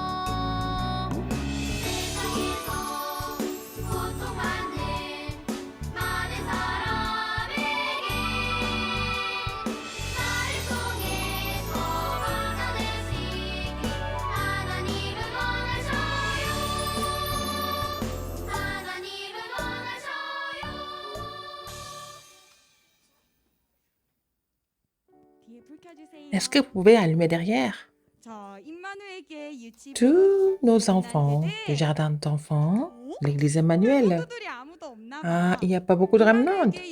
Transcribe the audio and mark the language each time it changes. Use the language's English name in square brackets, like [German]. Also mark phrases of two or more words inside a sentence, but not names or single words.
[Korean] 세상에서 고통받는 많은 사람에게 나를 통해서 받아내시길 하나님은 원하셔요. 하나님은 원하셔요. [French] Est-ce que vous pouvez allumer derrière? Tous nos enfants du jardin d'enfants, l'église Emmanuel. Ah, il n'y a pas beaucoup de remnants.